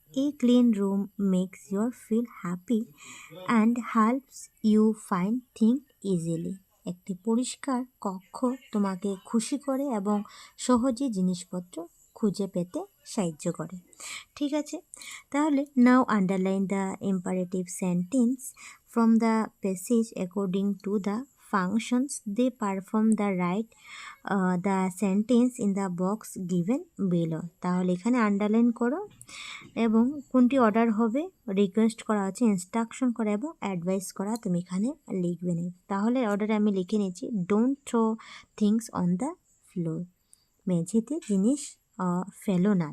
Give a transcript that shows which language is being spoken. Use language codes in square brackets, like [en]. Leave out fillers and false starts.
[en] a clean room makes your feel happy and helps you find thing easily, [bn] একটি পরিষ্কার কক্ষ তোমাকে খুশি করে এবং সহজে জিনিসপত্র খুঁজে পেতে সাহায্য করে। ঠিক আছে, তাহলে নাও [en] Underline the imperative sentence from the passage according to the functions they perform the right the sentence in the box given below। [bn] তাহলে এখানে আন্ডারলাইন করো এবং কোনটি অর্ডার হবে, রিকোয়েস্ট করা আছে, ইনস্ট্রাকশন করা এবং অ্যাডভাইস করা তুমি এখানে লিখবে না। তাহলে অর্ডারে আমি লিখে নিয়েছি [en] don't throw things on the floor, [bn] মেঝেতে জিনিস ফেলো না।